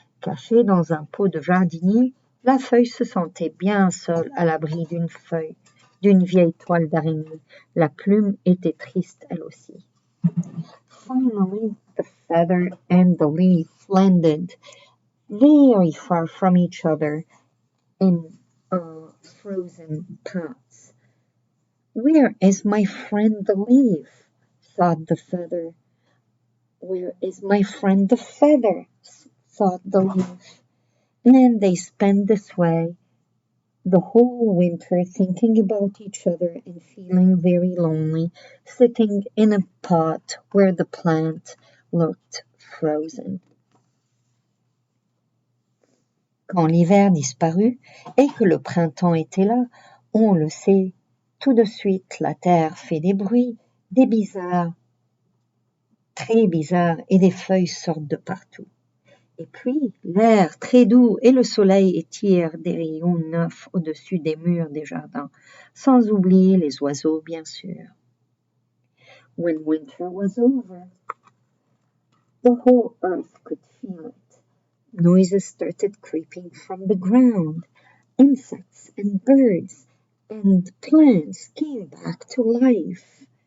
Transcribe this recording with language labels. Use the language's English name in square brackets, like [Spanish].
[French] Cachée dans un pot de jardinier, la feuille se sentait bien seule à l'abri d'une vieille toile d'araignée. La plume était triste elle aussi. [English] Finally, the feather and the leaf landed very far from each other in frozen paths. Where is my friend the leaf? Thought the feather. Where is my friend the feather? Thought the leaf. And they spent this way the whole winter thinking about each other and feeling very lonely, sitting in a pot where the plant looked frozen. [French] Quand l'hiver disparut et que le printemps était là, on le sait, tout de suite la terre fait des bruits, des bizarres, très bizarres, et des feuilles sortent de partout. Et puis l'air très doux et le soleil étirent des rayons neufs au-dessus des murs des jardins, sans oublier les oiseaux bien sûr. [English] When winter was over, the whole earth could feel it. Noises started creeping from the ground. Insects and birds and plants came back to life.